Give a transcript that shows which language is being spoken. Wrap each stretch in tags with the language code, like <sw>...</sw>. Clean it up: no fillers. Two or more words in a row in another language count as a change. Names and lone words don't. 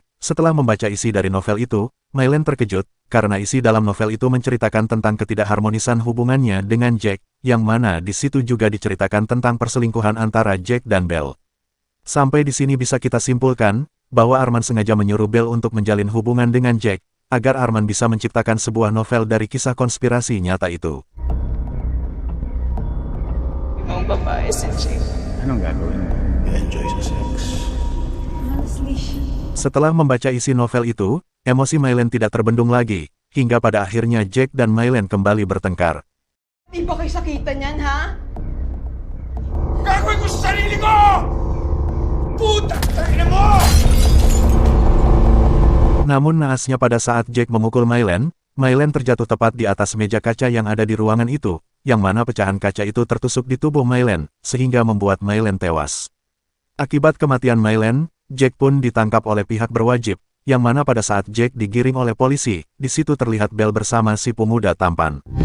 <id>Setelah membaca isi dari novel itu, Mylen terkejut, karena isi dalam novel itu menceritakan tentang ketidakharmonisan hubungannya dengan Jack, yang mana di situ juga diceritakan tentang perselingkuhan antara Jack dan Belle. Sampai di sini bisa kita simpulkan, bahwa Arman sengaja menyuruh Belle untuk menjalin hubungan dengan Jack, agar Arman bisa menciptakan sebuah novel dari kisah konspirasi nyata itu.</id> <tl>Ibang babae si Jake. Anong gagawin mo? Enjoy sa sex.</tl> <id>Setelah membaca isi novel itu, emosi Mylen tidak terbendung lagi, hingga pada akhirnya Jack dan Mylen kembali bertengkar.</id> <tl>Di ba kayo sakitan yan, ha? Gagawin ko sa sarili ko! Puta! Tangina mo!</tl> <id>Namun naasnya pada saat Jack memukul Mylen, Mylen terjatuh tepat di atas meja kaca yang ada di ruangan itu, yang mana pecahan kaca itu tertusuk di tubuh Mylen, sehingga membuat Mylen tewas. Akibat kematian Mylen, Jack pun ditangkap oleh pihak berwajib, yang mana pada saat Jack digiring oleh polisi, di situ terlihat Belle bersama si pemuda tampan.</id>